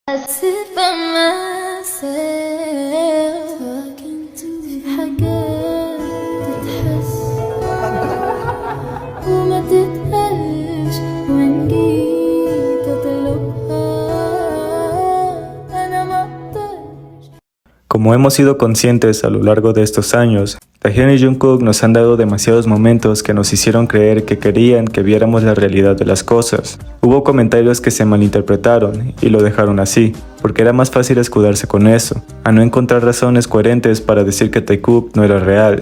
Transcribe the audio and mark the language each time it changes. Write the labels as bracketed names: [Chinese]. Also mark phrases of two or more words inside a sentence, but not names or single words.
[English] sit by myself talking to [Arabic] حاجات تتحس وما تتقالش وإن جيت أطلبها أنا ما أقدرش. [Spanish] Como hemos sido conscientes a lo largo de estos años, Taehyun y Jungkook nos han dado demasiados momentos que nos hicieron creer que querían que viéramos la realidad de las cosas. Hubo comentarios que se malinterpretaron y lo dejaron así, porque era más fácil escudarse con eso, a no encontrar razones coherentes para decir que Taekook no era real.